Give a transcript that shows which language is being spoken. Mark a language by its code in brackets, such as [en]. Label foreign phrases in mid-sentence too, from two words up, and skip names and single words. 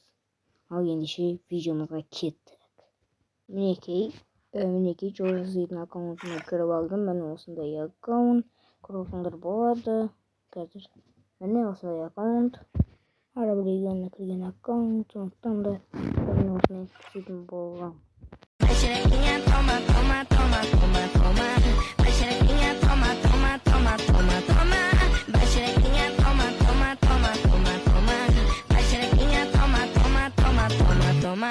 [kk] Ал ендеше видеомызға кеттік. Мінекей жол жасайтын аккаунтыма кіріп алдым. Міне осындай аккаунт көрсеңдер болады. Қазір міне осындай аккаунт. Араб регионына кірген аккаунт. Сондықтан да осындай жасайтын боламын. [pt] Xerequinha, toma, toma, toma, toma, toma. Vai xerequinha, toma, toma, toma, toma, toma. Vai xerequinha, toma, toma, toma, toma, toma. Vai xerequinha, toma, toma, toma, toma, toma.